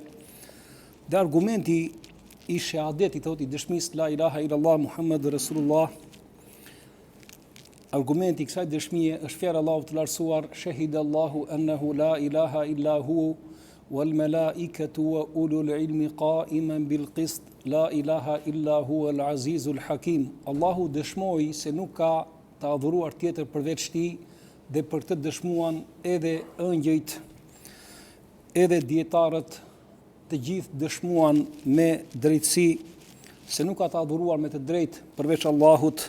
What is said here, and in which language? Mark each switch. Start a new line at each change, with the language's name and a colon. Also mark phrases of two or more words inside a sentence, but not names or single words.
Albanian: Dhe argumenti i shahadetit, thot, i dëshmisë
Arabic: لا إله إلا الله محمد رسول الله,
Albanian: argumenti i kësaj dëshmie është fjala e Allahut të lartësuar:
Arabic: شهد الله أنه لا إله إلا هو والملائكة وأولو العلم قائما بالقسط لا إله إلا هو العزيز الحكيم.
Albanian: Allahu dëshmoi se nuk ka të adhuruar tjetër përveç tij, dhe për këtë dëshmuan edhe ëngjëjt, edhe dietarët, të gjithë dëshmuan me drejtësi se nuk ka të adhuruar me të drejtë përveç Allahut.